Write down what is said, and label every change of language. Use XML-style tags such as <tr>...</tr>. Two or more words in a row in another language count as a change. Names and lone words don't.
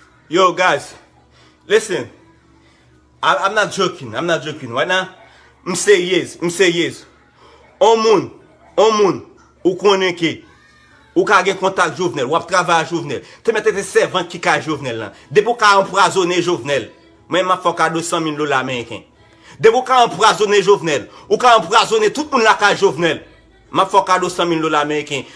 <en>Yo, guys, listen. I, I'm not joking. I'm not joking. Right now,</en> <ht>m seryez. M seryez. On moun, on moun, ou konnen ke, ou ka gen kontak Jovenel, ou ap travay Jovenel. Te mete te sèvan ki ka Jovenel la. Depi ou ka anpwazonnen Jovenel, mwen m a fè kado san mil dola Ameriken. Depi ou ka anpwazonnen Jovenel, ou ka anpwazonnen tout moun la ka Jovenel, m a fè kado san mil dola Ameriken.</ht>